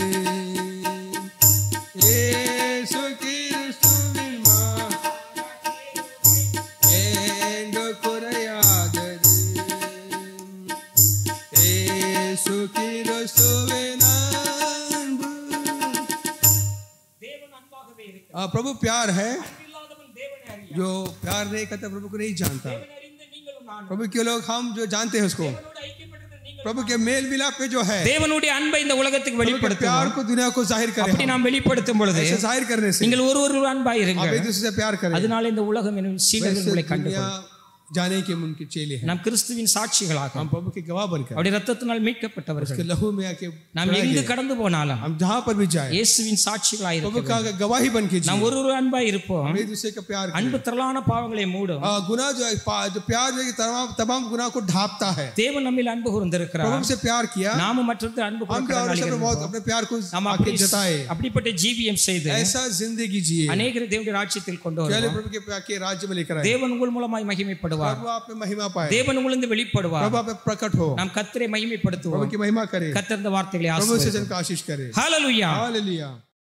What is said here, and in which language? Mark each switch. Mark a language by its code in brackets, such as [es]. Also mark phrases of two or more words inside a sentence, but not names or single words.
[ta] இயேசு கிறிஸ்துவின் என்று குறையாதது. இயேசு கிறிஸ்துவின் அன்பு. தேவன் அன்பாகவே இருக்கிறார். [hi] प्रभु प्यार है. [ta] அன்பில்லாதவன் தேவனை அறியான். [hi] जो प्यार नहीं करता प्रभु को नहीं जानता. [ta] தேவனை அறிந்த நீங்களும் நானும் [hi] प्रभु के लोग हम जो जानते हैं उसको, [ta] தேவனோடு ஐக்கியப்பட்டிருக்கிற நீங்கள் [hi] प्रभु के मेल मिलाप पे जो है, [ta] தேவனுடைய அன்பை இந்த உலகத்துக்கு [hi] प्रभु के प्यार [ta] வெளிப்படுத்துவோம். [hi] को दुनिया को जाहिर करें. [ta] அப்படி நாம் வெளிப்படுத்தும் பொழுது [hi] ऐसे जाहिर करने से [ta] நீங்கள் ஒரு அன்பாய் [hi] आप [ta] இருங்கள். [hi] एक दूसरे से प्यार करें. [ta] அதனால இந்த உலகம் என்னும் சீடர்கள் உங்களை [hi] वैसे दुनिया [ta] கண்டுகொள்ளும். [hi] जाने के उनके चेले हैं. [ta] நாம் கிறிஸ்துவின் சாட்சிகளாக [hi] हम प्रभु के गवाह बनकर [ta] அவருடைய ரத்தத்தினால் மீட்கப்பட்டவர்கள். [hi] उसके लहू में आके [ta] நாம் எங்கு கடந்து போனாலும் [hi] हम जहाँ पर भी जाए [ta] இயேசுவின் சாட்சிகளாய் [hi] प्रभु [ta] இருக்க [hi] का गवाही बन के [ta] நாம் [hi] जिए. [ta] ஒரு அன்பாய் இருப்போம். [hi] हम एक दूसरे का प्यार करें. [ta] அன்பு திரளான பாவங்களை மூடும். [hi] गुनाह जो है, जो प्यार जो है, तमाम गुनाह को ढांपता है. [ta] தேவன் நம்மில் அன்பு [hi] प्रभु [ta] கூர்ந்திருக்கிறார். [hi] हमसे प्यार किया. [ta] நாமும் மற்றவர்களுக்கு அன்பு [hi] हम भी और [ta] கொடுக்கிறவர்களாக [hi] सब बहुत [ta] இருப்போம். [hi] अपने प्यार को [ta] நாம் [hi] आगे जताए. [ta] அப்படிப்பட்ட ஜீவியம் செய்து [hi] ऐसा जिंदगी जिए. [ta] அநேகரை தேவனுடைய ராஜ்யத்தில் கொண்டு [hi] पहले [ta] வருவோம். [hi] प्रभु के प्यार के राज्य में लेकर आए. [ta] தேவன் உங்கள் மூலமாய் மகிமைப்படுவார். [hi] प्रभु आप में महिमा पाए. [ta] தேவன் உங்களிருந்து வெளிப்படுவார். [hi] प्रभु आप में प्रकट हो. [ta] நாம் கர்த்தரை [hi] प्रभु [ta] மகிமைப்படுத்துவோம். [hi] की महिमा करे. [ta] கர்த்தர் இந்த வார்த்தைகளை [hi] प्रभु से [ta] ஆசீர்வதிப்பார். [hi] जन का आशीष करे. [ta] ஹalleluya. [hi] हालेलुया.